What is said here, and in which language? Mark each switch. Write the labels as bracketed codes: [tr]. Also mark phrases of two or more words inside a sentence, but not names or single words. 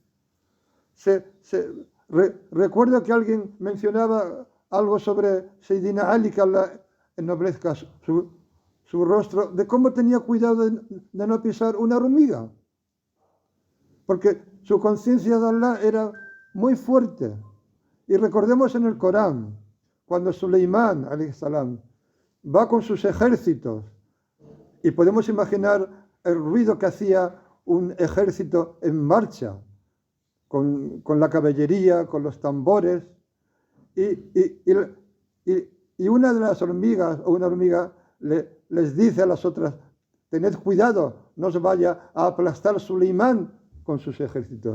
[es] Recuerdo que alguien mencionaba algo sobre Sayyidina Ali, que Allah ennoblezca su rostro, de cómo tenía cuidado de no pisar una hormiga, porque su conciencia de Allah era muy fuerte. Y recordemos en el Corán, cuando Suleimán, [ar] عليه السلام, [es] va con sus ejércitos, y podemos imaginar el ruido que hacía un ejército en marcha, con la caballería, con los tambores, y una de las hormigas, o una hormiga, les dice a las otras: tened cuidado, no os vaya a aplastar Suleimán con sus ejércitos.